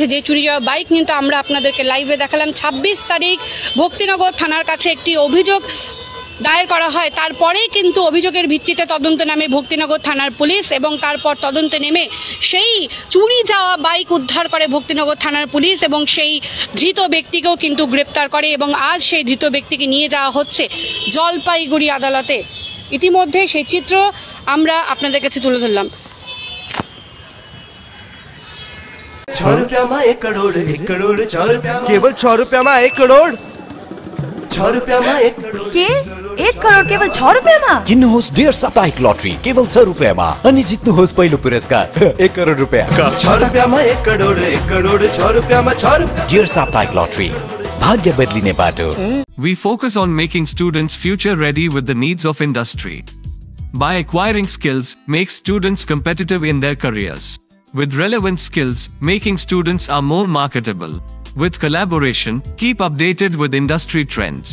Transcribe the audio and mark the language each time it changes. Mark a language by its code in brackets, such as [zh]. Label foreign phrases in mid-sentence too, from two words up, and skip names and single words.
[bn] যে চুরি যাওয়া বাইক কিন্তু আমরা আপনাদেরকে লাইভে দেখালাম। 26 তারিখ ভক্তিনগর থানার কাছে একটি অভিযোগ দায়ের করা হয়, তারপরেই কিন্তু অভিযোগের ভিত্তিতে তদন্ত নামে ভক্তিনগর থানার পুলিশ এবং তারপর তদন্তে নেমে সেই চুরি যাওয়া বাইক উদ্ধার করে ভক্তিনগর থানার পুলিশ এবং সেই ধৃত ব্যক্তিকেও কিন্তু গ্রেপ্তার করে এবং আজ সেই ধৃত ব্যক্তিকে নিয়ে যাওয়া হচ্ছে জলপাইগুড়ি আদালতে। ইতিমধ্যে সেই চিত্র আমরা আপনাদের কাছে তুলে ধরলাম। [hi] 6 रुपया में 1 करोड़ 1 करोड़ 6 रुपया केवल 6 रुपया में 1 करोड़ 6 रुपया में 1 करोड़ [ne] के 1 करोड केवल 6 रुपियाँमा किन्नुहोस् डेढ साप्ताहिक लटरी केवल 6 रुपियाँमा अनि जित्नुहोस् पहिलो पुरस्कार 1 करोड रुपियाँ। [hi] 6 रुपया में 1 करोड़ 6 रुपया में 6 रुपया [ne] डेढ साप्ताहिक लटरी भाग्य बदलिने बाटो। [en] We focus on making students future ready with the needs of industry. By acquiring skills, make students competitive in their careers. With relevant skills, making students are more marketable. With collaboration, keep updated with industry trends.